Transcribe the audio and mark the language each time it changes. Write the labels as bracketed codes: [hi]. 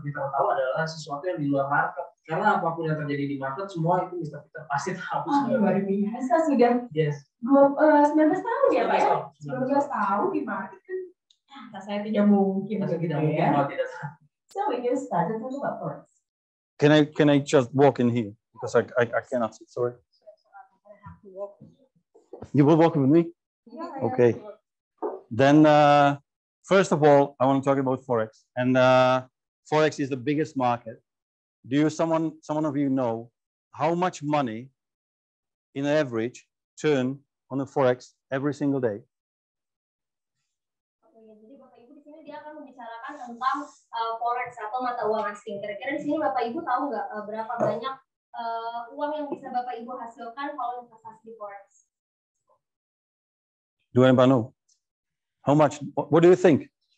[id] Peter tahu adalah sesuatu yang di luar market. Karena apapun yang terjadi di market, semua itu Mr. Peter pasti tahu. Luar biasa sudah. [en] Yes. [id] 19 tahun ya Pak ya? 19 tahun di market kan. Saya tidak mungkin. Tidak mungkin kalau tidak tahu. [en] So when you started to do what first? Can I just walk in here because I cannot sit. Sorry. You will walk with me? Yeah, Okay. Then first of all, I want to talk about Forex. And Forex is the biggest market. Do you someone of you know how much money in average turn on the Forex every single day? [id] Jadi Bapak Ibu di sini dia akan membicarakan tentang forex atau mata uang asing. Kira-kira di sini Bapak Ibu tahu nggak berapa banyak uang yang bisa Bapak Ibu hasilkan kalau investasi di forex? [en] Do anybody know? How much? What do you think?